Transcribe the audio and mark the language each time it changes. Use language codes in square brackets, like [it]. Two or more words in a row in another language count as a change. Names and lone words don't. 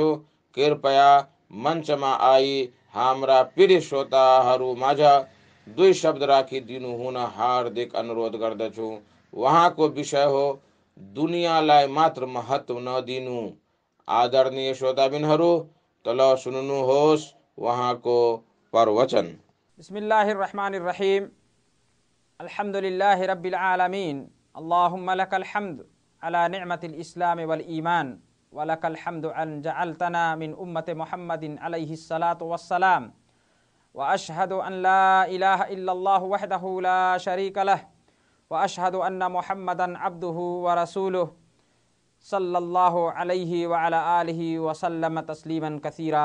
[ne] कृपया मञ्चमा आई हाम्रा प्रिय श्रोताहरू माझ दुई शब्द राखिदिनु हुन हार्दिक अनुरोध गर्दछु। उहाँको विषय हो दुनियाँलाई मात्र महत्व नदिनु। आदरणीय श्रोताबिनहरू, तल सुन्नुहोस् उहाँको प्रवचन। [ar] بسم الله الرحمن الرحيم. الحمد لله رب العالمين. اللهم لك الحمد على نعمة الإسلام والإيمان ولك الحمد أن جعلتنا من أمة محمد عليه الصلاة والسلام وأشهد أن لا إله إلا الله وحده لا شريك له وأشهد أن محمدا عبده ورسوله صلى الله عليه وعلى آله وسلم تسليما كثيرا.